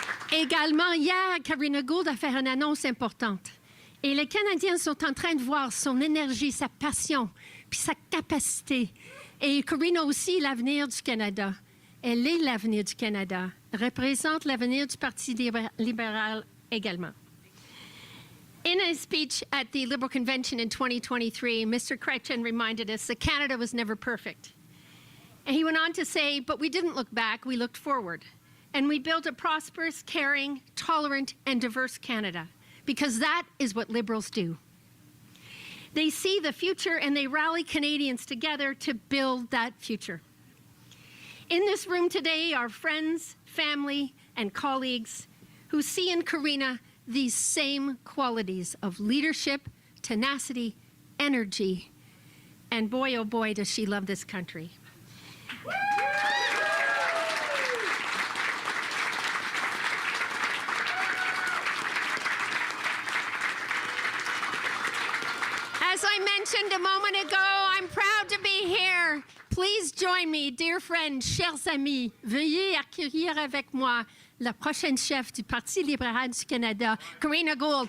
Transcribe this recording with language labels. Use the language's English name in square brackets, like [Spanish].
[French] Également, hier, Karina Gould a fait une annonce importante. Et les Canadiens sont en train de voir son énergie, sa passion, puis sa capacité. Et Karina aussi, l'avenir du Canada. Elle est l'avenir du Canada, représente l'avenir du Parti libéral également. [English] In his speech at the Liberal Convention in 2023, Mr. Chrétien reminded us that Canada was never perfect. And he went on to say, but we didn't look back, we looked forward. And we built a prosperous, caring, tolerant, and diverse Canada, because that is what Liberals do. They see the future and they rally Canadians together to build that future. In this room today are friends, family, and colleagues who see in Karina these same qualities of leadership, tenacity, energy, and boy, oh boy, does she love this country. As I mentioned a moment ago, I'm proud to be here. Please join me, dear friends, [French] chers amis. Veuillez accueillir avec moi la prochaine chef du Parti libéral du Canada, Karina Gould.